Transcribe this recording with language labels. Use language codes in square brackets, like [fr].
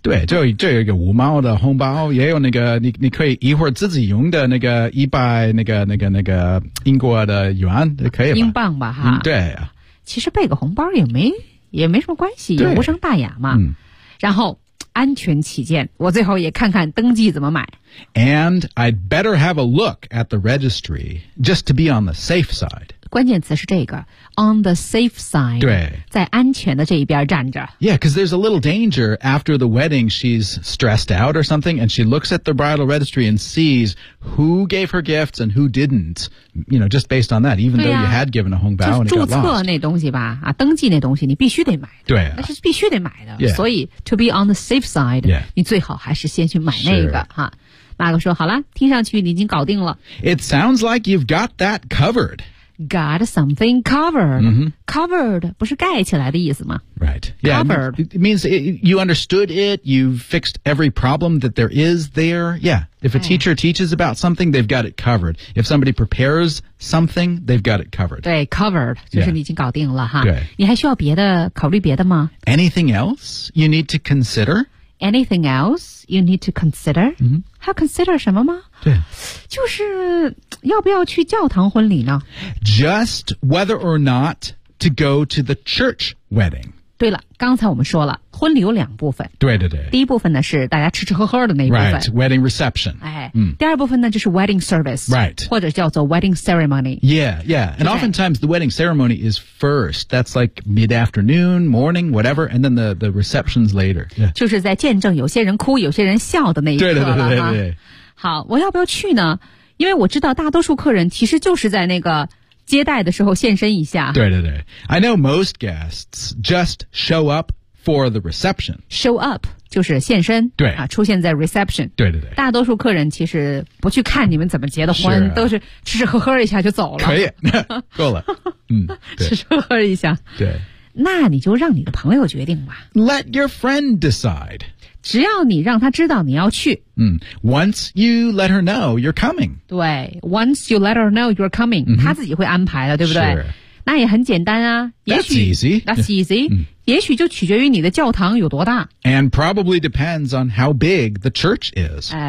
[zh] 对，就有一个五毛的红包，也有那个你可以一会儿自己用的那个一百那个英国的元，可以吧？英镑吧，哈。对。其实备个红包也没什么关系，也无伤大雅嘛。然后安全起见，我最后也看看登记怎么买。 [en] And I'd better have a look at the registry just to be on the safe side. [zh] 关键词是这个 on the safe side 对在安全的这一边站着 [en] Yeah, because there's a little danger after the wedding she's stressed out or something and she looks at the bridal registry and sees who gave her gifts and who didn't you know, just based on that even、啊、 though you had given a hongbao and it got lost [zh] 就注册那东西吧、啊、登记那东西你必须得买的对、啊、那是必须得买的、 [en] yeah. [zh] 所以 [en] to be on the safe side、 yeah. [zh] 你最好还是先去买那个哈。马克说好了听上去你已经搞定了 [en] It sounds like you've got that covered Got something covered.、 Mm-hmm. [zh] Covered 不是盖起来的意思吗 [en] Right. Yeah, covered. It means you understood it. You've fixed every problem that there is there. Yeah. If a teacher teaches about something, they've got it covered. If somebody prepares something, they've got it covered. [zh] 对 covered 就是你已经搞定了哈。对。你还需要别的考虑别的吗 [en] Anything else you need to consider? Anything else you need to consider?、 Mm-hmm. [zh] 还要 consider 什么吗对。就是要不要去教堂婚礼呢 [en] Just whether or not to go to the church wedding. [zh] 对了刚才我们说了婚礼有两部分。对对对。第一部分呢是大家吃吃喝喝的那一部分。 [en] Right, wedding reception.、 [zh] 哎嗯、第二部分呢就是 wedding service. [en] Right. [zh] 或者叫做 wedding ceremony. [en] Yeah, yeah. And oftentimes the wedding ceremony is first. That's like mid-afternoon, morning, whatever. And then the reception's later.、Yeah. [zh] 就是在见证有些人哭有些人笑的那一刻了。对。好我要不要去呢因为我知道大多数客人其实就是在那个接待的时候现身一下。对。 [en] I know most guests just show up for the reception. [zh] Show up, 就是现身。对。啊出现在 reception. 对。大多数客人其实不去看你们怎么结的婚、啊、都是吃吃喝喝一下就走了。可以。够了。嗯。吃吃喝喝一下。对。那你就让你的朋友决定吧。 [en] Let your friend decide. [zh] 只要你让他知道你要去。 [en] Once you let her know you're coming. 对 ,once you let her know you're coming,、 mm-hmm. [zh] 他自己会安排的对不对、 [en] sure. [zh] 那也很简单啊。 [en] That's easy.、 Yeah. [zh] 也许就取决于你的教堂有多大。 [en] And probably depends on how big the church is.、